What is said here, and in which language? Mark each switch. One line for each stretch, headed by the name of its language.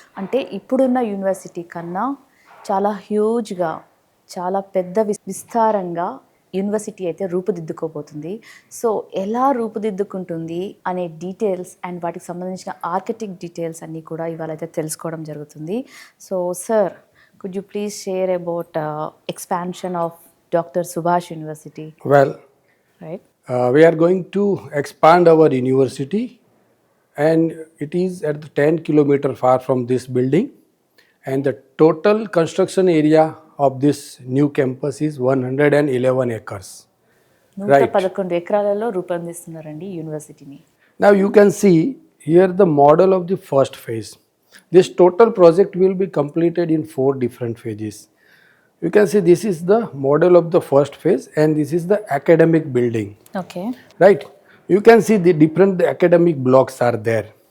Telugu: అంటే ఇప్పుడున్న యూనివర్సిటీ కన్నా చాలా హ్యూజ్గా, చాలా పెద్ద విస్తారంగా యూనివర్సిటీ అయితే రూపుదిద్దుకోబోతుంది. సో ఎలా రూపుదిద్దుకుంటుంది అనే డీటెయిల్స్ అండ్ వాటికి సంబంధించిన ఆర్కిటెక్ట్ డీటెయిల్స్ అన్నీ కూడా ఇవాళ అయితే తెలుసుకోవడం జరుగుతుంది.
English: So sir, could you please share about expansion of Dr. Subhash University? Well, Right. We are going to expand our university, and it is at the 10 kilometer far from this building, and the total construction area of this new campus is 111 acres.
Telugu: 111 ఎకరాలలో రూపొందిస్తున్నారండి యూనివర్సిటీని.
English: Now you can see here the model of the first phase. This total project will be completed in 4 different phases. You can see this is the model of the first phase, and this is the academic building. Okay, Right? You can see the different academic blocks are there.